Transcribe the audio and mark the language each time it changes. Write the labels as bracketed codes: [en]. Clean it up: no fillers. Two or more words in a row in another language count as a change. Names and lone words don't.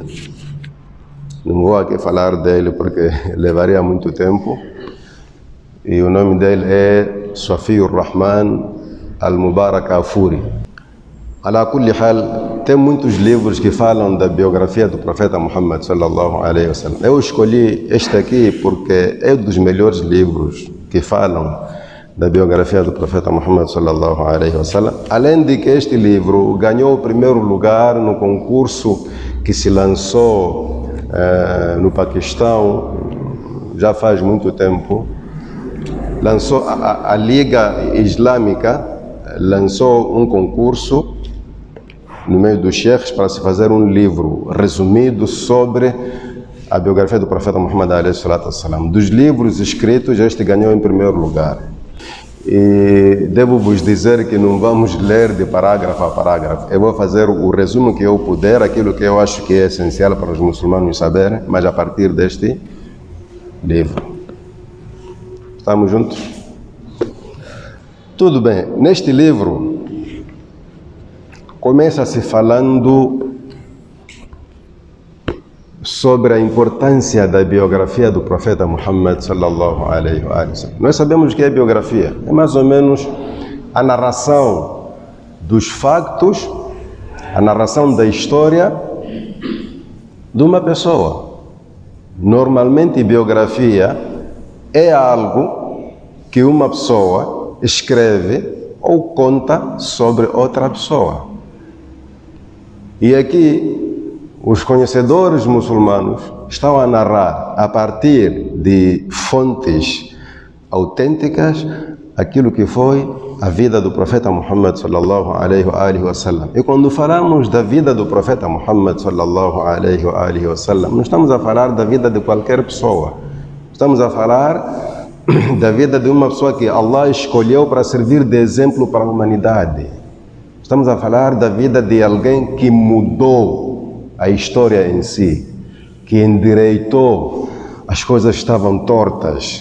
[pt] Não vou aqui falar dele porque levaria muito tempo. E o nome dele é Safiur Rahman Al-Mubarak Afuri. [ar] على كل حال, [pt] tem muitos livros que falam da biografia do profeta Muhammad [ar] صلى الله عليه وسلم. [pt] Eu escolhi este aqui porque é um dos melhores livros que falam da biografia do profeta Muhammad [ar] صلى الله عليه وسلم. [pt] Além de que este livro ganhou o primeiro lugar no concurso que se lançou no Paquistão já faz muito tempo. Lançou a Liga Islâmica, lançou um concurso no meio dos sheikhs para se fazer um livro resumido sobre a biografia do profeta Muhammad [ar] عليه الصلاة والسلام. [pt] Dos livros escritos, este ganhou em primeiro lugar. E devo vos dizer que não vamos ler de parágrafo a parágrafo. Eu vou fazer o resumo que eu puder, aquilo que eu acho que é essencial para os muçulmanos saberem, mas a partir deste livro. Estamos juntos? Tudo bem. Neste livro, começa-se falando sobre a importância da biografia do profeta Muhammad [ar] صلى الله عليه وسلم. [pt] Nós sabemos o que é biografia. É mais ou menos a narração dos factos, a narração da história de uma pessoa. Normalmente, biografia é algo que uma pessoa escreve ou conta sobre outra pessoa. E aqui, os conhecedores muçulmanos estão a narrar, a partir de fontes autênticas, aquilo que foi a vida do profeta Muhammad [ar] صلى الله عليه وسلم. [pt] E quando falamos da vida do profeta Muhammad [ar] صلى الله عليه وسلم, [pt] não estamos a falar da vida de qualquer pessoa. Estamos a falar da vida de uma pessoa que Allah escolheu para servir de exemplo para a humanidade. Estamos a falar da vida de alguém que mudou a história em si, que endireitou as coisas que estavam tortas.